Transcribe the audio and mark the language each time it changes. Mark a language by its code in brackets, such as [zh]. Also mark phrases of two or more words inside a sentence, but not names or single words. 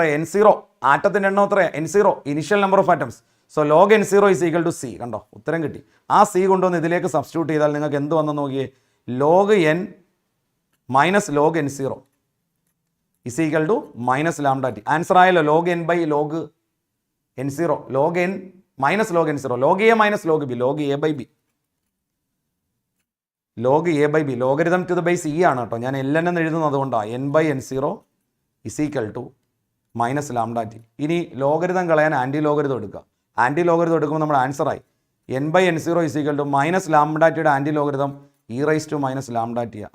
[ml] n0. ആറ്റത്തിൻ്റെ എണ്ണം എത്ര? n0, [en] initial number of atoms. [ml] സോ log n0 = c. കണ്ടോ, ഉത്തരം കിട്ടി. ആ c കൊണ്ടുവന്ന് ഇതിലേക്ക് സബ്സ്റ്റിറ്റ്യൂട്ട് ചെയ്താൽ നിങ്ങൾക്ക് എന്ത് വന്നു നോക്കിയേ? log n - log n0 - λt. ആൻസർ ആയല്ലോ, log n/log n0, log n - log n0, log a - log b, log a/b, log a/b, [en] logarithm to the base e [ml] ആണ് കേട്ടോ. ഞാൻ ln എന്ന് എഴുതുന്നത് അതുകൊണ്ടാണ്. n/n0 - λt. ഇനി ലോഗരിതം കളയാൻ [en] anti logarithm [ml] എടുക്കുക. [en] anti logarithm [ml] എടുക്കുമ്പോൾ നമ്മുടെ ആൻസറായി n/n0 - λtയുടെ [en] anti logarithm [ml] e⁻ - λt.